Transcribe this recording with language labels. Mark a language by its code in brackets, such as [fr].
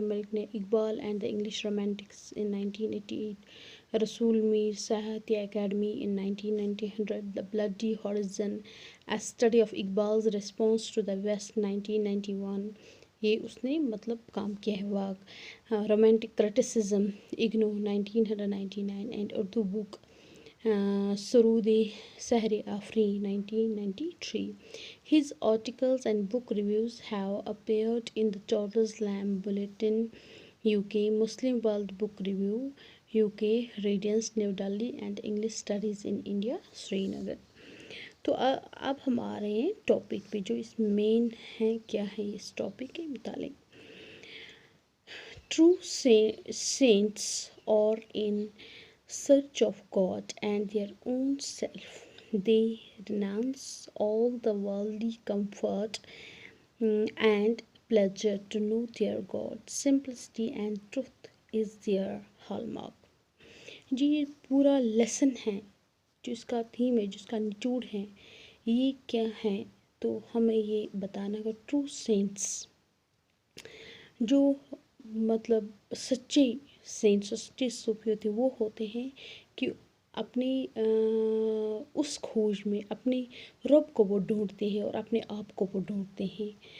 [en] मलिक ने Iqbal and the English romantics in 1988, Rasool Mir Sahitya Akademi in 1990, the bloody horizon, a study of Iqbal's response to the west 1991. [hi] ये उसने काम किया है. [en] वाक romantic criticism IGNOU 1999 and Urdu book Surood Sahri Afri 1993. His articles and book reviews have appeared in the Tortoise Lamb Bulletin, UK, Muslim World Book Review, UK, Radiance, New Delhi, and English Studies in India, Srinagar. [hi] तो अब हम आ रहे हैं topic पे, जो इस main है. क्या है इस टॉपिक के मुतालिक? [en] True saints are in search of God and their own self. They renounce all the worldly comfort and pleasure to know their God. Simplicity and truth is their hallmark. [hi] जी ये पूरा lesson है, जो इसका theme है, जो इसका निचोड़ है, ये क्या है? तो हमें ये बताना होगा. ट्रू सेंट्स, जो सच्चे सेंट्स, सच्चे सूफी होते हैं, वो होते हैं कि अपनी उस खोज में अपने रब को वो ढूंढते हैं और अपने आप को वो ढूंढते हैं.